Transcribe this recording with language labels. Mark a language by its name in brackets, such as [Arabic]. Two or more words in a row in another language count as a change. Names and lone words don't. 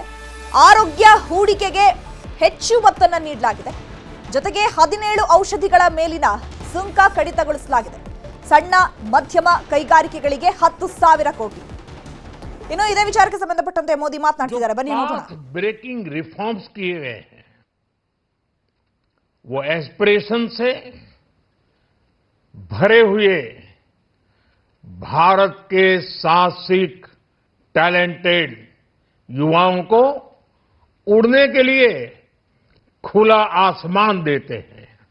[Kannada] ಆರೋಗ್ಯ, ಹೂಡಿಕೆಗೆ ಹೆಚ್ಚು ಒತ್ತನ್ನು ನೀಡಲಾಗಿದೆ. ಜೊತೆಗೆ 17 ಔಷಧಿಗಳ ಮೇಲಿನ ಸುಂಕ ಕಡಿತಗೊಳಿಸಲಾಗಿದೆ. ಸಣ್ಣ ಮಧ್ಯಮ ಕೈಗಾರಿಕೆಗಳಿಗೆ 10,000 ಕೋಟಿ. ಇನ್ನು ಇದೇ ವಿಚಾರಕ್ಕೆ ಸಂಬಂಧಪಟ್ಟಂತೆ ಮೋದಿ ಮಾತನಾಡ್ತಿದ್ದಾರೆ, ಬನ್ನಿ ನೋಡೋಣ. [Hindi] ब्रेकिंग रिफॉर्म्स किए गए हैं वो एस्पिरेशन से भरे हुए भारत के साहसिक, टैलेंटेड युवाओं को उड़ने के लिए खुला आसमान देते हैं.